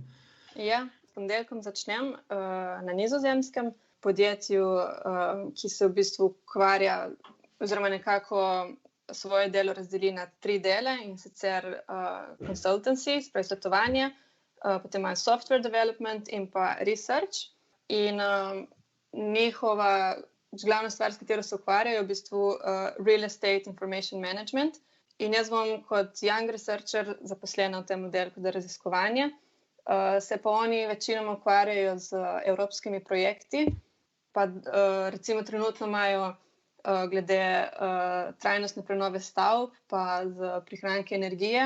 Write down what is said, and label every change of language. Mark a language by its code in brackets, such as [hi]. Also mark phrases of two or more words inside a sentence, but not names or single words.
[sl] Ja, s ponedeljkom začnem na Nizozemskem podjetju, ki se v bistvu ukvarja oziroma nekako svoje delo razdeli na 3 dele in sicer consultancy, spravi svetovanje, potem imajo [en] software development [sl] in pa research in njihova glavna stvar, s katero se ukvarjajo, je v bistvu [en] real estate information management [sl] in jaz bom kot [en] young researcher [sl] zaposlena v tem oddelku za raziskovanje. Se pa oni večinoma ukvarjajo z evropskimi projekti, pa recimo trenutno imajo glede trajnostne prenove stavb, pa z prihranki energije.